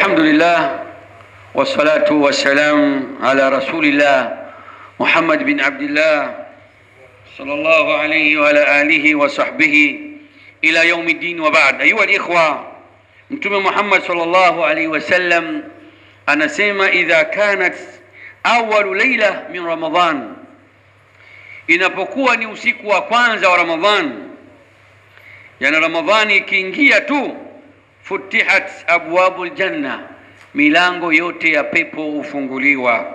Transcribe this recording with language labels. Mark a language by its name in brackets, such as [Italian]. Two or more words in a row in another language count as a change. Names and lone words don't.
[Arabic] الحمد لله والصلاة والسلام على رسول الله محمد بن عبد الله صلى الله عليه وعلى آله وصحبه إلى يوم الدين وبعد. أيها الإخوة, [Swahili] Mtume Muhammad [Arabic] صلى الله عليه وسلم [Swahili] anasema [Arabic] إذا كانت أول ليلة من رمضان, [Swahili] inapokuwa ni usiku wa kwanza wa Ramadhan, yani Ramadhani ikiingia tu, [Arabic] فتحت أبواب الجنة, [Swahili] milango yote ya pepo hufunguliwa.